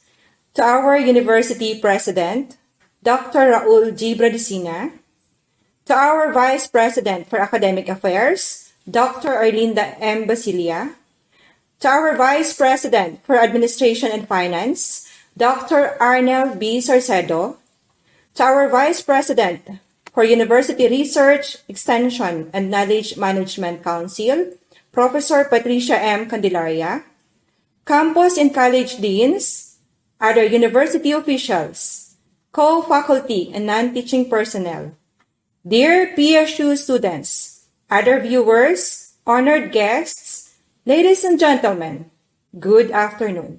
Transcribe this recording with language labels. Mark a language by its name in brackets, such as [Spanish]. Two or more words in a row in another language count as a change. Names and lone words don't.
[English] To our University President, Dr. Raul G. Bradesina, to our Vice President for Academic Affairs, Dr. Arlinda M. Basilia, to our Vice President for Administration and Finance, Dr. Arnel B. Sarcedo, to our Vice President for University Research, Extension, and Knowledge Management Council, Professor Patricia M. Candelaria, campus and college deans, other university officials, co-faculty and non-teaching personnel, dear PSU students, other viewers, honored guests, ladies and gentlemen, good afternoon.